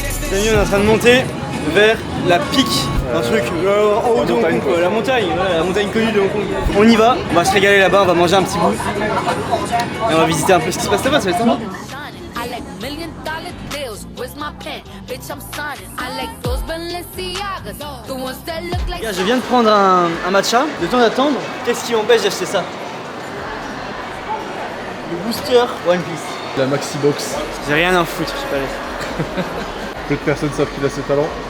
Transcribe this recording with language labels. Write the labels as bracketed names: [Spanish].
[French] Les amis, on est en train de monter vers la pique d'un truc en haut de Hong Kong, quoi. La montagne connue de Hong Kong. On y va, on va se régaler là-bas, on va manger un petit bout. Et on va visiter un peu ce qui se passe là-bas, ça va être sympa. [English] I like $1 million deals. Where's my pen? Bitch, I'm signing. I like those Balenciagas, the ones that look like. [French] Je viens de prendre un matcha, le temps d'attendre. Qu'est-ce qui m'empêche d'acheter ça? Le booster One Piece. La Maxi Box. J'ai rien à en foutre, je suis pas l'aise. Peu de personnes savent qu'il a ses talents.